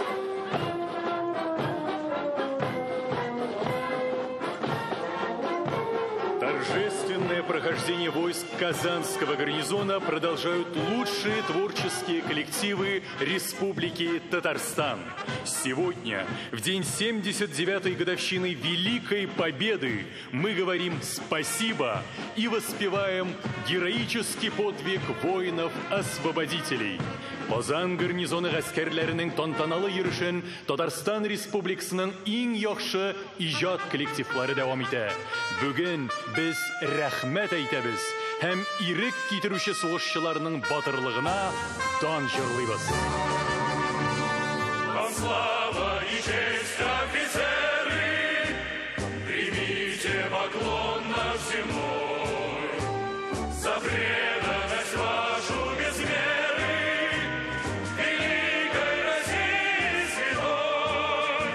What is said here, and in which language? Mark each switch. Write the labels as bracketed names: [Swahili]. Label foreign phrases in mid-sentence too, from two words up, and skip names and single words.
[Russian] Торжественное прохождение войск Казанского гарнизона продолжают лучшие творческие коллективы Республики Татарстан. Сегодня, в день 79-й годовщины Великой Победы, мы говорим спасибо и воспеваем героический подвиг воинов-освободителей. [Tatar] Казан гарнизоны гаскерләренең тантаналы йөрешен Татарстан Республикасының иң яхшы иҗат коллективлары дәвам итә. Бүген без рәхмәт әйтәбез һәм ирек китерүче сугышчыларның батырлыгына дан җырлыйбыз. [Russian] Слава и честь, офицеры, примите поклон наш земной за преданность вашу без меры великой России святой.